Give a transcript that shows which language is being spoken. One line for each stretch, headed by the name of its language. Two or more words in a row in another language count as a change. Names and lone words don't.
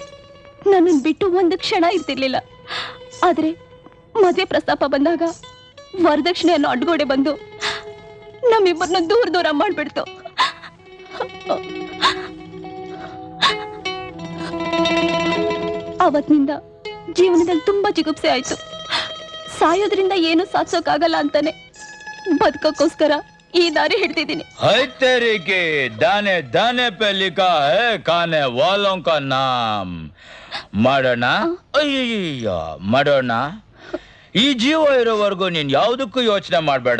Kannada: ನನ್ನನ್ನು ಬಿಟ್ಟು ಒಂದು ಕ್ಷಣ ಇರ್ತಿರ್ಲಿಲ್ಲ. ಆದ್ರೆ ಮದುವೆ ಪ್ರಸ್ತಾಪ ಬಂದಾಗ ವರದಕ್ಷಿಣೆ ಅನ್ನೋ ಅಡ್ಗೋಡೆ ಬಂದು ನಮ್ಮಿಬ್ಬರನ್ನ ದೂರ ಮಾಡ್ಬಿಡ್ತು. ಅವತ್ತಿನಿಂದ ಜೀವನದಲ್ಲಿ ತುಂಬಾ ಜಿಗುಪ್ಸೆ ಆಯ್ತು. ಸಾಯೋದ್ರಿಂದ ಏನು ಸಾಧಿಸೋಕ್ಕಾಗಲ್ಲ ಅಂತಾನೆ ಬದುಕೋಕ್ಕೋಸ್ಕರ ಈ ದಾರಿ ಹಿಡ್ದಿದ್ದೀನಿ.
Hindi: है तेरी के दाने दाने पे लिखा है खाने वालों का नाम.
Kannada: ಮಾಡೋಣ ಅಯ್ಯಯ್ಯ ಮಾಡೋಣ. ಈ ಜೀವ ಇರೋವರೆಗೂ ನೀನ್ ಯಾವ್ದಕ್ಕೂ ಯೋಚನೆ ಮಾಡ್ಬೇಡ.